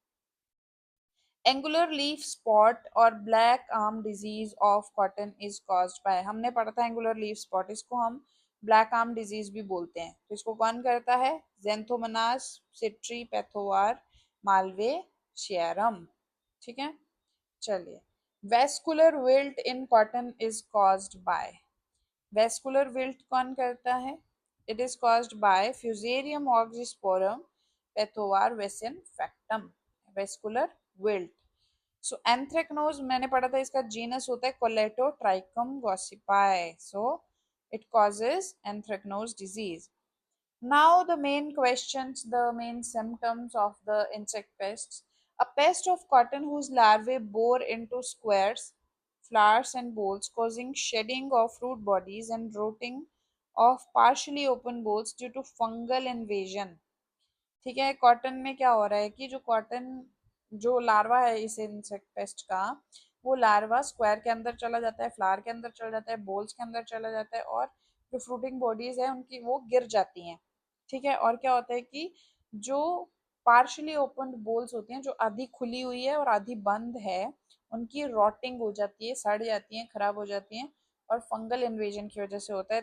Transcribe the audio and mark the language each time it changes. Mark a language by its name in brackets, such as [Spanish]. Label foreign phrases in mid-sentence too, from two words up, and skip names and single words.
[English] angular leaf spot and black arm disease of cotton is caused by, [Hindi] हमने पढ़ा था [English] angular leaf spot, [Hindi] इसको हम [English] black arm disease [Hindi] भी बोलते हैं। तो इसको कौन करता है? जेंथोमोनास सिट्री पैथोवार मालवे शेयरम, ठीक है। [English] चलिए, vascular wilt in cotton is caused by, vascular wilt [Hindi] कौन करता है? [English] it is caused by Fusarium oxysporum pathovar vasinfectum, vascular wilt. [Hindi] सो एंथ्रेक्नोज मैंने पढ़ा था, इसका जीनस होता है कोलेटोट्राइकम गॉसिपाई, [English] so it causes anthracnose disease. Now the main questions, the main symptoms of the insect pests. A pest of cotton whose larvae bore into squares, flowers and bolls, causing shedding of fruit bodies and rotting of partially open bolls due to fungal invasion। [Hindi] ठीक है, कॉटन में क्या हो रहा है कि जो कॉटन जो लार्वा है इस [English] insect pest [Hindi] का, वो लार्वा स्क्वायर के अंदर चला जाता है, फ्लावर के अंदर चला जाता है, बोल्स के अंदर चला जाता है, और जो [English] fruiting bodies [Hindi] है उनकी वो गिर जाती हैं, ठीक है। और क्या होता है कि जो [English] partially open bolls [Hindi] होती हैं, जो आधी खुली हुई है और आधी बंद है, उनकी रॉटिंग हो जाती है, सड़ जाती हैं, खराब हो जाती हैं, और [English] fungal invasion [Hindi] की वजह से होता है।